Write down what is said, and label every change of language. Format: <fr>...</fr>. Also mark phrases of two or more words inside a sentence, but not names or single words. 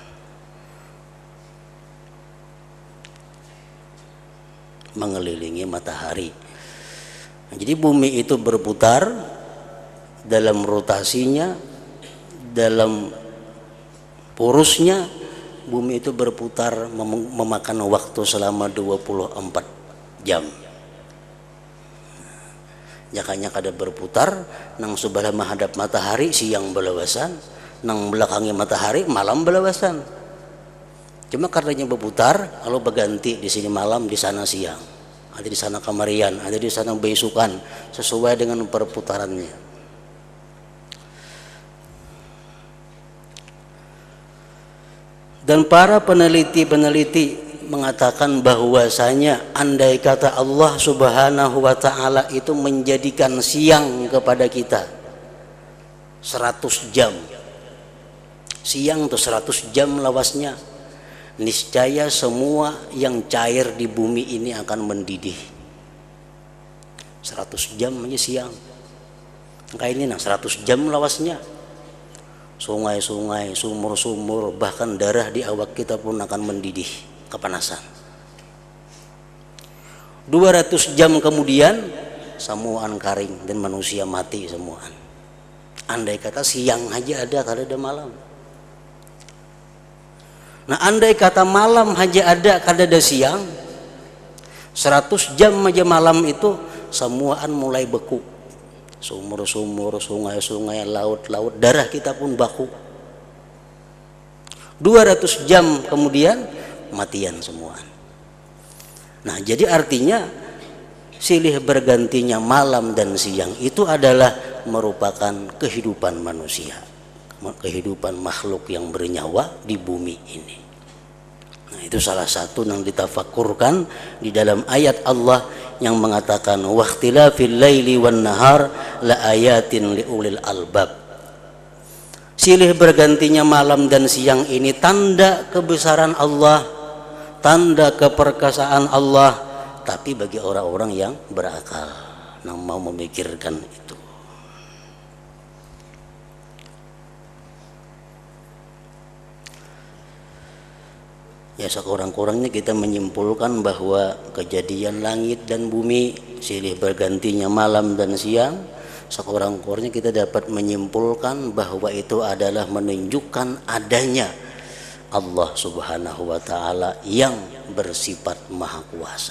<id>Mengelilingi matahari. Jadi bumi itu berputar dalam rotasinya, dalam porosnya. Bumi itu berputar memakan waktu selama 24 jam.</id> <bjn>Jakanya kada berputar nang sebelah menghadap matahari siang belawasan, nang belakangi matahari malam belawasan.</bjn> <id>Cuma karenanya berputar, kalau berganti di sini malam, di sana siang, ada di sana kamarian, ada di sana besukan, sesuai dengan perputarannya. Dan para peneliti-peneliti mengatakan bahwasanya andai kata Allah</id> <ar>سبحانه وتعالى</ar> <id>itu menjadikan siang kepada kita 100 jam.</id> <bjn>Siang tuh 100 jam lawasnya, niscaya semua yang cair di bumi ini akan mendidih. 100 jam aja siang. Kayak ini 100 jam lawasnya.</bjn> <id>Sungai-sungai, sumur-sumur, bahkan darah di awak kita pun akan mendidih kepanasan.</id> <bjn>200 jam kemudian semuaan karing dan manusia mati semuaan.</bjn> <id>Andai kata siang aja ada, kada ada malam. Nah, andai kata malam aja ada, kada ada siang, 100 jam aja malam itu semuaan mulai beku. Sumur-sumur, sungai-sungai, laut-laut, darah kita pun baku.</id> <bjn>200 jam kemudian matian semua.</bjn> <id>Nah, jadi artinya silih bergantinya malam dan siang itu adalah merupakan kehidupan manusia, kehidupan makhluk yang bernyawa di bumi ini. Nah, itu salah satu yang ditafakurkan di dalam ayat Allah yang mengatakan</id> <ar>واختلاف الليل والنهار لآيات لأولي الألباب.</ar> <id>Silih bergantinya malam dan siang ini tanda kebesaran Allah, tanda keperkasaan Allah, tapi bagi orang-orang yang berakal, yang mau memikirkan itu. Ya, sekurang-kurangnya kita menyimpulkan bahwa kejadian langit dan bumi, silih bergantinya malam dan siang, sekurang-kurangnya kita dapat menyimpulkan bahwa itu adalah menunjukkan adanya Allah</id> <ar>سبحانه وتعالى</ar> <id>yang bersifat maha kuasa.</id>